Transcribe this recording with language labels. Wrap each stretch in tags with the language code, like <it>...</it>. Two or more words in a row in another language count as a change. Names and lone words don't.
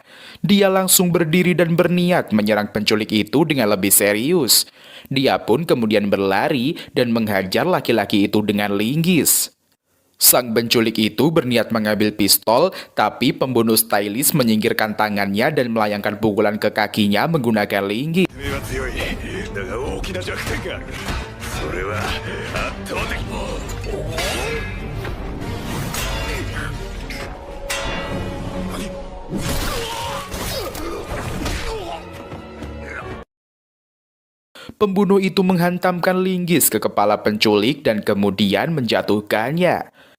<id>Dia langsung berdiri dan berniat menyerang penculik itu dengan lebih serius. Dia pun kemudian berlari dan menghajar laki-laki itu dengan linggis. Sang penculik itu berniat mengambil pistol, tapi pembunuh stylish menyingkirkan tangannya dan melayangkan pukulan ke kakinya menggunakan linggis.</id> <ja>君は強い。だが大きな弱点がある。それは圧倒的。</ja> <id>Pembunuh itu menghantamkan linggis ke kepala penculik dan kemudian menjatuhkannya.</id>